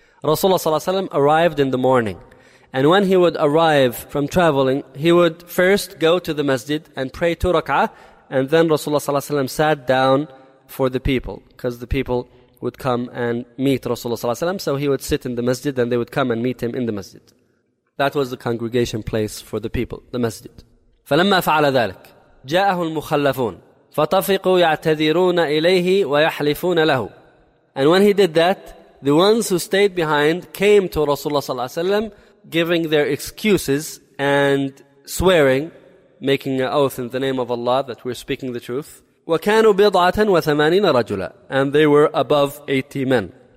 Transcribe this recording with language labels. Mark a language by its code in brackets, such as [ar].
[en] Rasulullah صلى الله عليه وسلم arrived in the morning. And when he would arrive from traveling, he would first go to the masjid and pray two rak'ah, and then Rasulullah صلى الله عليه وسلم sat down for the people, because the people would come and meet Rasulullah صلى الله عليه وسلم. So he would sit in the masjid and they would come and meet him in the masjid. That was the congregation place for the people, the masjid. [ar] فلما فعل ذلك جاءه المخلفون فطفقوا يعتذرون إليه ويحلفون له. [en] And when he did that, the ones who stayed behind came to Rasulullah صلى الله عليه وسلم giving their excuses and swearing, making an oath in the name of Allah that we're speaking the truth. [ar] وَكَانُوا بِضْعَةً وَثَمَانِينَ رَجُلًا. [en] And they were above 80 men.